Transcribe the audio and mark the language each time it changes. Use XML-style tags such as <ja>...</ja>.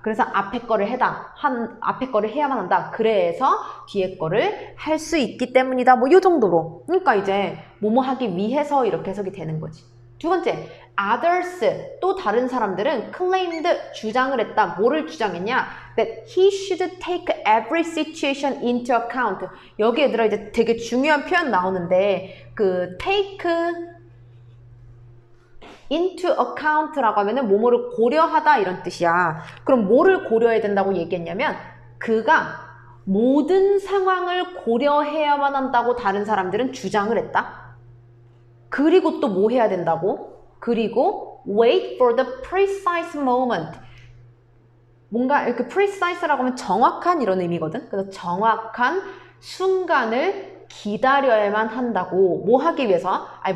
<ko>그래서 앞에 거를 앞에 거를 해야만 한다. 그래서 뒤에 거를 할 수 있기 때문이다. 뭐 이 정도로. 그러니까 이제 뭐뭐 하기 위해서 이렇게 해석이 되는 거지. 두 번째, others, 또 다른 사람들은 claimed, 주장을 했다. 뭐를 주장했냐?</ko> <en>That he should take every situation into account.</en> <ko>여기 얘들아 이제 되게 중요한 표현 나오는데 그 take into account라고 하면은 뭐뭐를 고려하다 이런 뜻이야. 그럼 뭐를 고려해야 된다고 얘기했냐면 그가 모든 상황을 고려해야만 한다고 다른 사람들은 주장을 했다. 그리고 또 뭐 해야 된다고? 그리고</ko> <en>wait for the precise moment.</en> <ko>뭔가 이렇게 precise라고 하면 정확한 이런 의미거든. 그래서 정확한 순간을 기다려야만 한다고. 뭐 하기 위해서?</ko>